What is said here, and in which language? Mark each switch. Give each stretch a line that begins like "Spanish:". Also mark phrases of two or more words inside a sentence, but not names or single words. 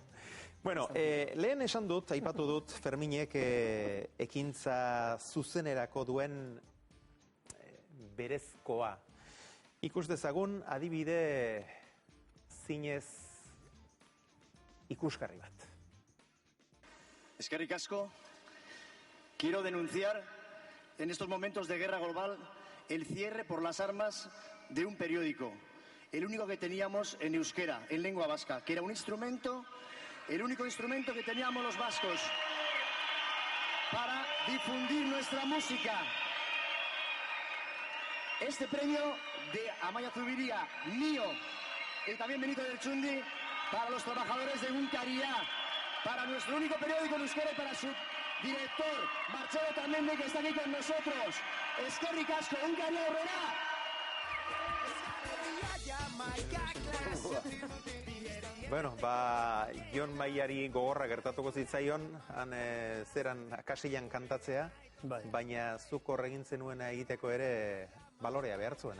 Basque: Bueno, lehen esan dut, aipatu dut, Ferminek ekintza zuzenerako duen berezkoa. Ikus dezagun, adibide zinez ikusgarri bat. Eskerrik asko,
Spanish: quiero denunciar en estos momentos de guerra global el cierre por las armas de un periódico, el único que teníamos en euskera, en lengua vasca, que era un instrumento, el único instrumento que teníamos los vascos para difundir nuestra música. Este premio de Amaia Zubiría, mío, y también Benito del Chundi, para los trabajadores de Egunkaria, para nuestro único periódico en euskera y para su director, Marcelo Tamendi, que está aquí con nosotros.
Basque: Eskerrik asko, Egunkaria aurrera. Bueno, Jon Maiari gogorra gertatuko zitzaion, han zeran akasilan kantatzea, baina zuk horregin zenuena egiteko ere balorea behar zuen,